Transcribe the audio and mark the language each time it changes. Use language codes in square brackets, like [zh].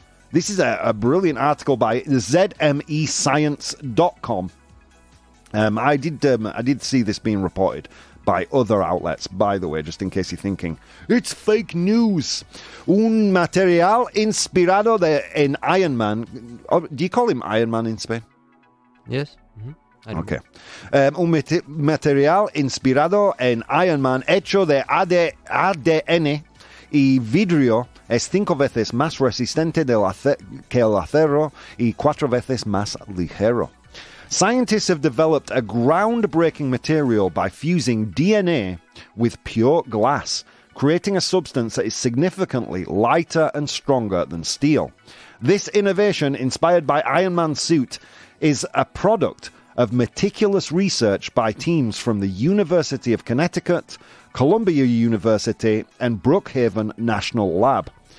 [en] This is a brilliant article by zmescience.com. I did see this being reported by other outlets, by the way, just in case you're thinking, it's fake news. [es] Un material inspirado en Iron Man. [en] Do you call him Iron Man in Spain? Yes. Okay. [es] Un material inspirado en Iron Man hecho de ADN y vidrio es 5 veces más resistente que el acero y 4 veces más ligero. [en] Scientists have developed a groundbreaking material by fusing DNA with pure glass, creating a substance that is significantly lighter and stronger than steel. This innovation, inspired by Iron Man's suit, is a product of meticulous research by teams from the University of Connecticut, Columbia University, and Brookhaven National Lab.